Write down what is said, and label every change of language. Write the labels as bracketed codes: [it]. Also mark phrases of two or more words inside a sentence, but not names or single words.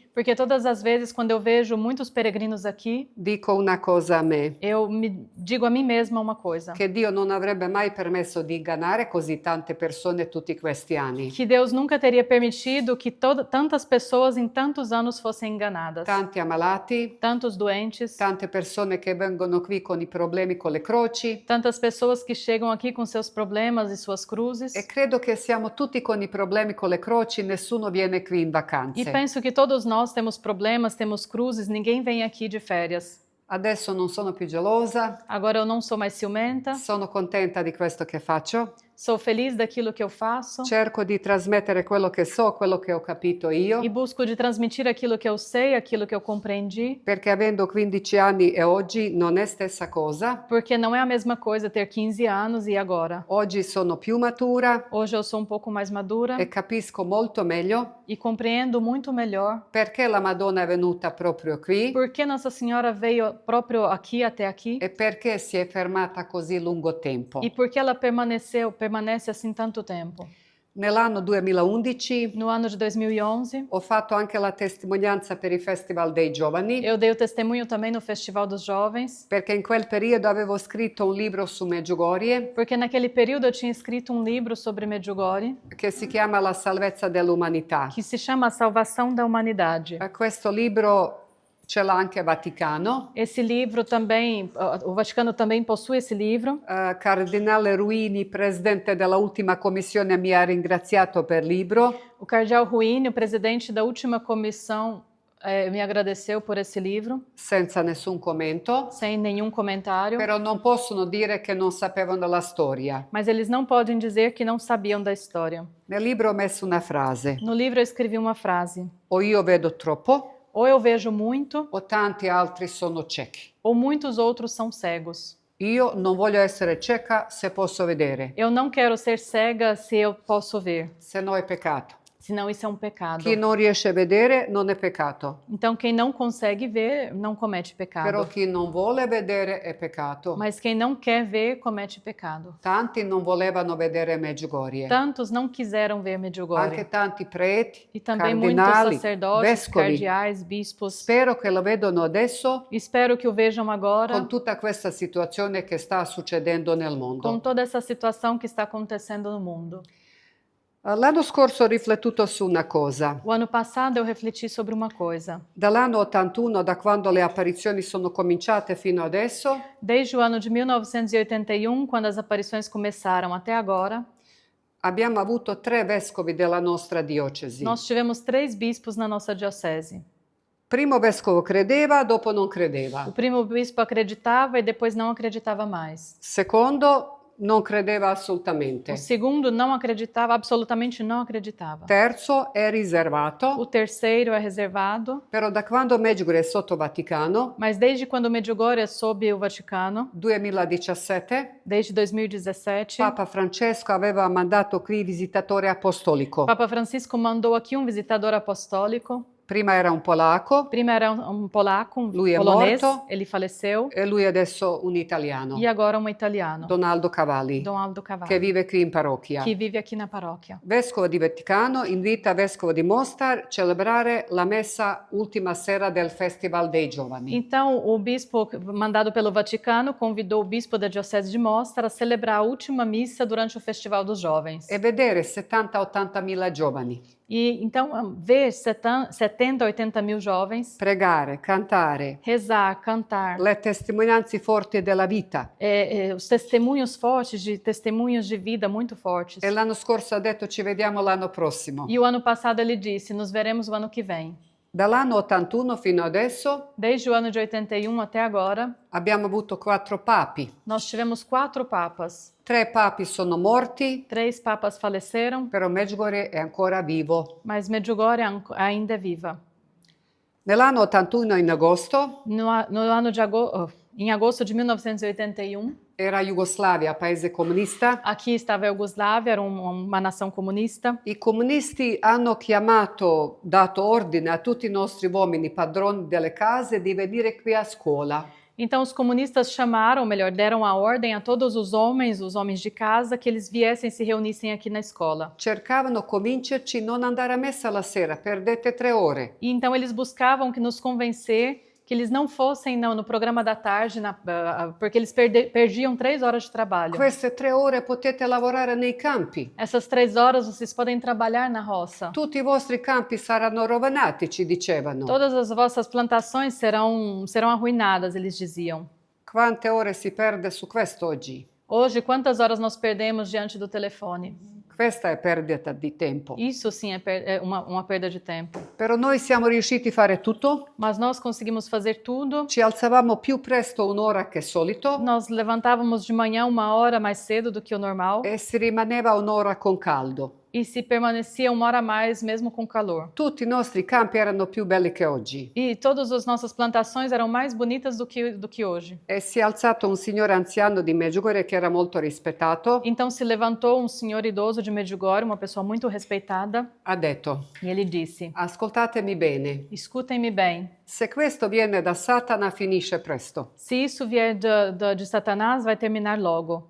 [pt] Porque todas as vezes quando eu vejo muitos peregrinos aqui, [it] dico una cosa a me, [pt] eu me digo a mim mesma uma coisa: [it] che Dio non avrebbe mai permesso di ingannare così tante persone tutti questi anni. [pt] que Deus nunca teria permitido que tantas pessoas em tantos anos fossem enganadas. [it] Tanti ammalati, [pt] Tantos doentes, [it] tante persone che vengono qui con i problemi con le croci, [pt] tantas pessoas que chegam aqui com seus problemas e suas cruzes. [it] e credo che siamo tutti con i problemi con le croci, nessuno viene qui in E vacanze. [pt] penso que todos nós temos problemas, temos cruzes, ninguém vem aqui de férias. [it] Adesso non sono più gelosa, [pt] Agora eu não sou mais ciumenta, [it] sono contenta di questo che faccio, [pt] sou feliz daquilo que eu faço [it] cerco di trasmettere quello che so, quello che ho capito io, [pt] e busco de transmitir aquilo que eu sei, aquilo que eu compreendi, [it] perché avendo 15 anni e oggi non è stessa cosa. [pt] porque não é a mesma coisa ter 15 anos e agora. [it] Oggi sono più matura [pt] Hoje eu sou um pouco mais madura [it] e capisco molto meglio [pt] e compreendo muito melhor [it] perché la Madonna è venuta proprio qui [pt] por que Nossa Senhora veio próprio aqui até aqui [it] e perché si è fermata così lungo tempo. [pt] e por que ela permanece assim tanto tempo. [it] Nell'anno 2011 [pt] No ano de 2011, [it] ho fatto anche la testimonianza per il Festival dei Giovani, [pt] eu dei o testemunho também no Festival dos Jovens, [it] perché in quel periodo avevo scritto un libro su Medjugorje [pt] porque naquele período eu tinha escrito um livro sobre Medjugorje [it] che si chiama La salvezza dell'umanità. [pt] que se chama A Salvação da Humanidade. [it] Questo libro ce l'ha anche Vaticano. [pt] Esse livro também, o Vaticano também possui esse livro. [it] Cardinale Ruini, presidente della ultima commissione, mi ha ringraziato per il libro. [pt] O cardeal Ruini, o presidente da última comissão, me agradeceu por esse livro, [it] Senza nessun commento, [pt] sem nenhum comentário. [it] però non possono dire che non sapevano la storia. [pt] Mas eles não podem dizer que não sabiam da história. [it] Nel libro ho messo una frase: [pt] No livro eu escrevi uma frase: [it] o io vedo troppo, [pt] ou eu vejo muito, [it] o tanti altri sono ciechi. [pt] ou muitos outros são cegos. [it] Io non voglio essere cieca se posso vedere, [pt] Eu não quero ser cega se eu posso ver, [it] se no è peccato. [pt] senão isso é um pecado. [it] Chi non riesce a vedere non è peccato, [pt] Então quem não consegue ver não comete [it] però [pt] pecado. [it] chi non vuole vedere è peccato. [pt] Mas quem não quer ver comete pecado. [it] Tanti non volevano vedere Medjugorje, [pt] Tantos não quiseram ver Medjugorje. [it] anche tanti preti, [pt] E também muitos [it] cardinali, [pt] sacerdotes, [it] vescovi. [pt] cardeais, bispos. [it] Spero che lo vedano adesso [pt] Espero que o vejam agora [it] con tutta questa situazione che sta succedendo nel [pt] com [it] mondo. [pt] toda essa situação que está acontecendo no mundo. [it] L'anno scorso ho riflettuto su una cosa. [pt] O ano passado eu refleti sobre uma coisa. [it] Dall'anno 81, da quando le apparizioni sono cominciate fino adesso, [pt] Desde o ano de 1981, quando as aparições começaram até agora, [it] abbiamo avuto 3 vescovi della nostra diocesi. [pt] nós tivemos 3 bispos na nossa diocese. [it] Primo vescovo credeva, dopo non credeva. [pt] O primo bispo acreditava e depois não acreditava mais. [it] Secondo, non credeva assolutamente. [pt] O segundo não acreditava, absolutamente não acreditava. [it] Terzo è riservato, [pt] O terceiro é reservado, [it] però da quando Medjugorje è sotto Vaticano, [pt] mas desde quando Medjugorje é sob o Vaticano, 2017, desde 2017, [it] Papa Francesco aveva mandato qui visitatore apostolico. [pt] Papa Francisco mandou aqui um visitador apostólico. [it] Prima era un polacco [pt] Primeiro era um polaco, um [it] Lui è [pt] polonês, [it] morto. [pt] ele faleceu, [it] e lui adesso un italiano, [pt] e agora um italiano, Donaldo Cavalli, Dom Aldo Cavalli, [it] che vive qui in parrocchia. [pt] que vive aqui na paróquia. [it] Vescovo di Vaticano invita Vescovo di Mostar a celebrare la messa ultima sera del Festival dei Giovani. [pt] Então, o bispo mandado pelo Vaticano convidou o bispo da Diocese de Mostar a celebrar a última missa durante o Festival dos Jovens. [it] E vedere 70-80 mila giovani [pt] E então, ver 70 a 80 mil jovens [it] pregare, cantare, [pt] rezar, cantar, [it] le testimonianze forti della vita. [pt] os testemunhos fortes, testemunhos de vida muito fortes. [it] E l'anno scorso ha detto ci vediamo l'anno prossimo. [pt] E o ano passado ele disse, nos veremos o ano que vem. [it] Dall'anno 81 fino adesso [pt] Desde o ano de 81 até agora, [it] abbiamo avuto 4 papi. [pt] nós tivemos 4 papas. [it] 3 papi sono morti, [pt] 3 papas faleceram, [it] però Medjugorje è ancora vivo. [pt] mas Medjugorje ainda é viva. [it] Nell'anno 81 in agosto [pt] No ano de em agosto de 1981, [it] era Jugoslavia, paese comunista. [pt] aqui estava a Iugoslávia, era uma nação comunista. [it] I comunisti hanno dato ordine a tutti i nostri uomini padroni delle case di venire qui a scuola. [pt] Então os comunistas chamaram, ou melhor, deram a ordem a todos os homens de casa, que eles viessem e se reunissem aqui na escola. [it] Cercavano convincerci non andare a messa la sera, perdete 3 ore. [pt] E então eles buscavam que nos convencer que eles não fossem no programa da tarde, porque eles perdiam 3 horas de trabalho. [it] Queste 3 ore potete lavorare nei campi. [pt] Essas 3 horas vocês podem trabalhar na roça. [it] Tutti i vostri campi saranno rovinati, ci dicevano. [pt] Todas as vossas plantações serão arruinadas, eles diziam. [it] Quante ore si perde su questo oggi? [pt] Hoje, quantas horas nós perdemos diante do telefone? [it] Questa è perdita di tempo. [pt] Isso sim é uma perda de tempo. [it] Però noi siamo riusciti a fare tutto. [pt] Mas nós conseguimos fazer tudo. [it] Ci alzavamo più presto un'ora che solito. [pt] Nós levantávamos de manhã 1 hora mais cedo do que o normal. [it] E si rimaneva un'ora con caldo. [pt] E se permanecia 1 hora a mais, mesmo com calor. [it] Tutti i nostri campi erano più belli che oggi. [pt] E todas as nossas plantações eram mais bonitas do que hoje. [it] E si è alzato un signore anziano di Medjugorje che era molto rispettato. [pt] Então se levantou senhor idoso de Medjugorje, uma pessoa muito respeitada. [it] Ha detto: [pt] E ele disse: [it] ascoltatemi bene. [pt] Escutem-me bem. [it] Se questo viene da Satana finisce presto. [pt] Se isso vier de Satanás, vai terminar logo.